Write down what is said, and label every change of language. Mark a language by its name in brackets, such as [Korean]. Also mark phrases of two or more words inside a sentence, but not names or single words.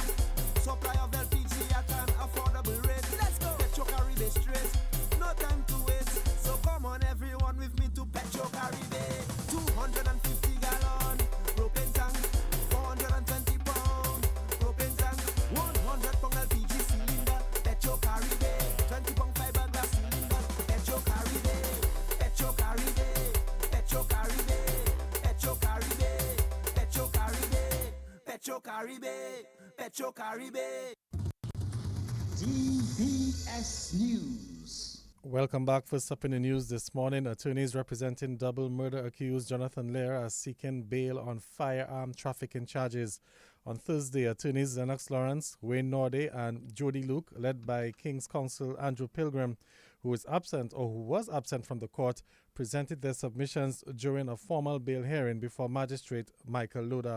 [English] Supply of LPG at an affordable rate. Let's go. Petro Caribe straight. No time to waste. So come on everyone with me to Petro Caribe. 250 gallon propane tank. 420 pound propane tank. 100 pound LPG cylinder. Petro Caribe. 20 pound fiberglass cylinder. Petro Caribe. Petro Caribe. Petro Caribe. Petro Caribe. Petro Caribe. Petro Caribe. Petro Caribe. DBS News. Welcome back. First up in the news this morning, attorneys representing double murder accused Jonathan Lear are seeking bail on firearm trafficking charges. On Thursday, attorneys Lennox Lawrence, Wayne Norde, and Jody Luke, led by King's Counsel Andrew Pilgrim, who was absent from the court, presented their submissions during a formal bail hearing before Magistrate Michael Loda.